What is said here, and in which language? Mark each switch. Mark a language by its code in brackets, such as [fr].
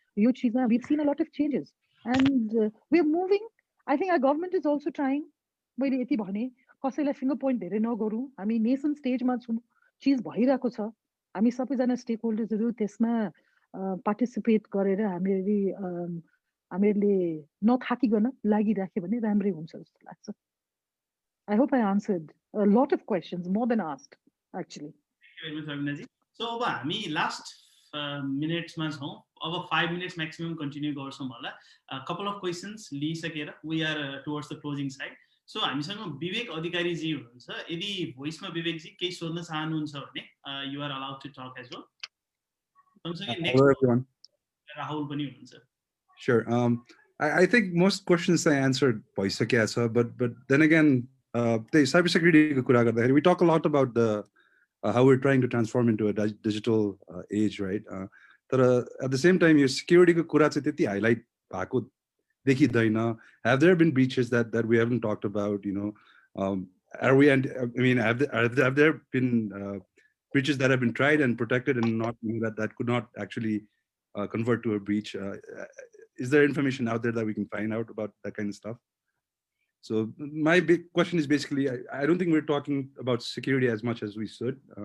[en] We've seen a lot of changes, and we're moving. I think our government is also trying. [ne] कसैलाई finger point धेरै नगरौँ, हामी nation स्टेजमा छौँ, चिज भइरहेको छ, हामी सबैजना स्टेक होल्डर्सहरू त्यसमा पार्टिसिपेट गरेर हामीहरूले नथाकिकन लागिराख्यो भने राम्रै हुन्छ जस्तो लाग्छ। [en] I hope I answered a lot of questions, more than asked, actually. Thank you very much, Ravinaji. [ne] So अब हामी लास्ट मिनट्समा छौँ, अब [en] 5 minutes maximum [ne] कन्टिन्यू गर्छौँ होला। [en] couple of questions [ne] लिइसकेर [en] we are towards the closing side. [ne] So हामीसँग विवेक अधिकारी जी हुनुहुन्छ, यदि भोइसमा विवेक जी केही सोध्न चाहनुहुन्छ भने [en] You are allowed to talk as well. [ne] सँगसँगै नेक्स्ट राहुल पनि हुनुहुन्छ। [en] Sure. I think most questions I answered [ne] भइसकेको छ, [en] but then again, the cybersecurity को कुरा गर्दाखेरि we talk a lot about the how we're trying to transform into a digital age, right? [ne] तर [en] at the same time, [ne] your security को कुरा चाहिँ त्यति highlight भएको देखिदैन. [en] Have there been breaches that we haven't talked about? You know, are we? I mean, have there been breaches that have been tried and protected and not that could not actually convert to a breach? Is there information out there that we can find out about that kind of stuff? So my big question is basically, I don't think we're talking about security as much as we should.